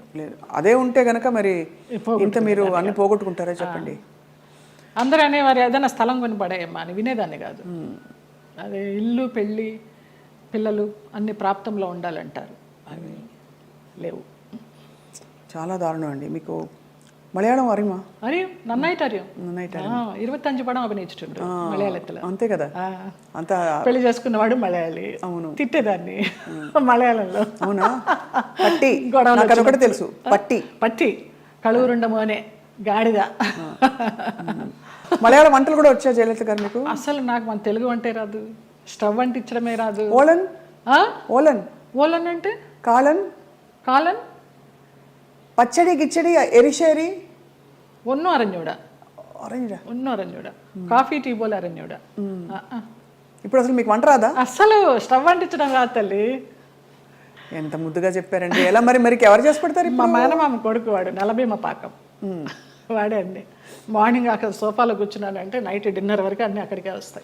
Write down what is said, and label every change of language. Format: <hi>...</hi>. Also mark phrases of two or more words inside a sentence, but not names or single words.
<te>లేదు, అదే ఉంటే గనక మరి ఇంత మీరు అన్ని పోగొట్టుకుంటారా చెప్పండి. అందరూ అనేవారు ఏదైనా స్థలం కొని పడేయమ్మా అని, వినేదాన్ని కాదు. అదే ఇల్లు, పెళ్ళి, పిల్లలు అన్ని ప్రాప్తంలో ఉండాలంటారు, అవి లేవు. చాలా దారుణం అండి. మీకు</te> <ml>മലയാളം അറിയുമോ? അറിയും, നന്നായിട്ട് അറിയും. നന്നായിട്ട് 25 പടം അഭിനയിച്ചിട്ടുണ്ട് മലയാളത്തില്.</ml> <te>అంతే కదా, అంత పెళ్లి చేసుకున్నవాడు మలయాళి. అవును, తిట్టేదాన్ని మలయాళంలో. అవునా? పట్టి నాకు అదొకటి తెలుసు, పట్టి</te> <ml>പട്ടി കളൂരുണ്ട മോനേ</ml> <te>గాడిద. మలయాళ వంటలు కూడా వచ్చా జయలలిత గారు మీకు? అసలు నాకు మన తెలుగు వంటే రాదు, స్టవ్ అంటించడమే రాదు. ఓలన్ ఓలన్ ఓలన్ అంటే కాలన్ కాలన్</te> <ml>പച്ചടി കിച്ചടി എരിശ്ശേരി ഒന്നും അറിഞ്ഞൂടാ. അറിഞ്ഞൂടാ? ഒന്നും അറിഞ്ഞൂടാ. കോഫി ടീ പോലെ അറിഞ്ഞൂടാ.</ml> <te>ఇప్పుడు అసలు మీకు వంట రాదా? అసలు స్టవ్ అంటించడం రాదు తల్లి. ఎంత ముద్దుగా చెప్పారండి. ఎలా మరి మరి ఎవరు చేసి పెడతారు? మా మేనమామ కొడుకు వాడు, నలభీమ పాకం వాడే అండి. మార్నింగ్ అక్కడ సోఫాలో కూర్చున్నానంటే</te> <en>night dinner</en> <te>వరకు అన్నీ అక్కడికే వస్తాయి.</te>